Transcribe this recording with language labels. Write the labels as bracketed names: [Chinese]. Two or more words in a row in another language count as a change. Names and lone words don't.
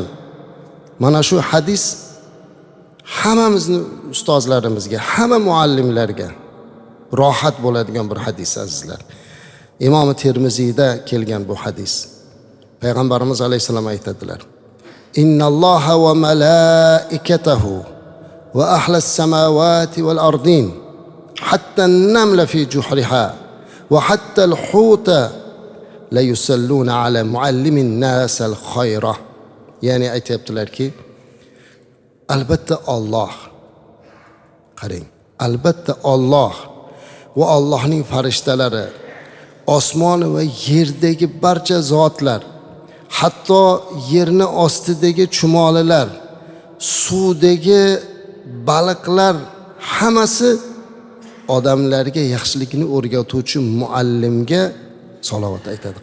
[Uzbek] Mana shu hadis hammamizni ustozlarimizga, hamma muallimlarga rohat bo'ladigan bir hadis azizlar. Imom Termiziyda kelgan bu hadis. Payg'ambarimiz alayhisalom aytadilar: [Arabic] "إن الله وملائكته وأهل السماوات والأرض حتى النملة في جحرها وحتى الحوت ليصلون على معلم الناس الخير." [Uzbek] Ya'ni aytibdilarki, albatta Alloh, qarang, albatta Alloh va Allohning farishtalari, osmon va yerdagi barcha zotlar, hatto yerni ostidagi chumolilar, suvdagi baliqlar hammasi odamlarga yaxshilikni o'rgatuvchi muallimga salovat aytadi.